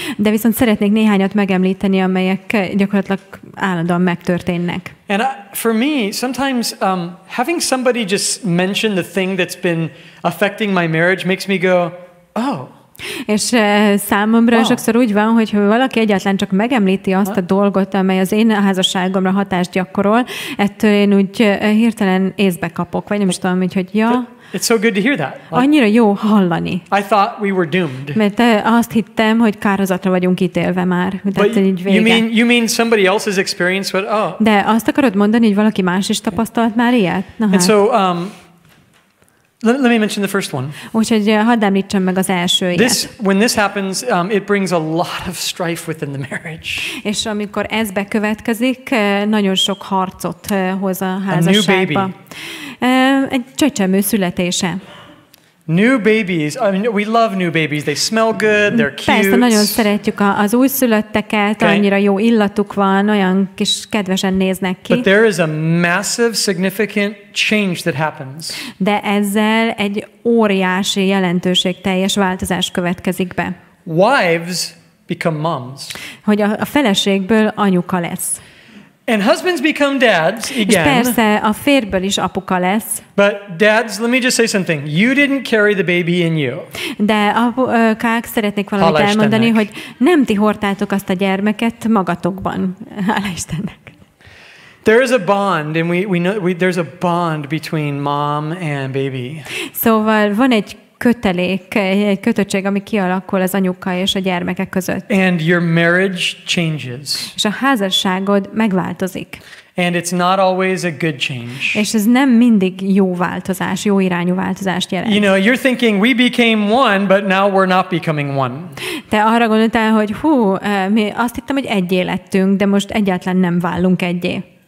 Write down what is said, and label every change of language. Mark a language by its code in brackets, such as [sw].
[hu] De viszont szeretnék néhányat megemlíteni, amelyek gyakorlatilag állandóan megtörténnek. [en] And for me, sometimes having somebody just mention the thing that's been affecting my marriage makes me go, oh. [hu] És számomra sokszor úgy van, hogy ha valaki egyáltalán csak megemlíti azt a dolgot, amely az én házasságomra hatást gyakorol, ettől én úgy hirtelen észbe kapok, vagy nem is tudom, hogy ja. [en] It's so good to hear that. [hu] Annyira jó hallani. [en] I thought we were doomed. [hu] Mert azt hittem, hogy kárhozatra vagyunk ítélve már. [en] But you mean somebody else has experienced what? Oh. [hu] De azt akarod mondani, hogy valaki más is tapasztalt már ilyet? [en] And so let me mention the first one. [hu] Úgyhogy hadd említsem meg az első ilyet. [en] When this happens, it brings a lot of strife within the marriage. [hu] És amikor ez bekövetkezik, nagyon sok harcot hoz a házasságba. Egy csecsemő születése. [en] New babies. I mean, we love new babies. They smell good, they're cute. [hu] Persze, nagyon szeretjük az újszülötteket, annyira jó illatuk van, olyan kis kedvesen néznek ki. [en] But there is a massive, significant change that happens. [hu] De ezzel egy óriási, jelentőségteljes változás következik be. [en] Wives become moms. [hu] Hogy a feleségből anyuka lesz. [en] And husbands become dads again. [hu] És persze a férjből is apuka lesz. [en] But dads, let me just say something. You didn't carry the baby in you. [hu] De apukák, szeretnék valamit elmondani, hogy nem ti hordtátok azt a gyermeket magatokban. Hála Istennek. [en] There is a bond, and we know there's a bond between mom and baby. [hu] Szóval van egy kötöttség, ami kialakul az anyuka és a gyermekek között. [en] And your marriage changes. [hu] És a házasságod megváltozik. [en] And it's not always a good change. [hu] És ez nem mindig jó változás, jó irányú változást jelent. [en] You know, you're thinking we became one, but now we're not becoming one. [hu] Te arra gondoltál, hogy mi azt hittem, hogy egyé lettünk, de most egyáltalán nem válunk egyé.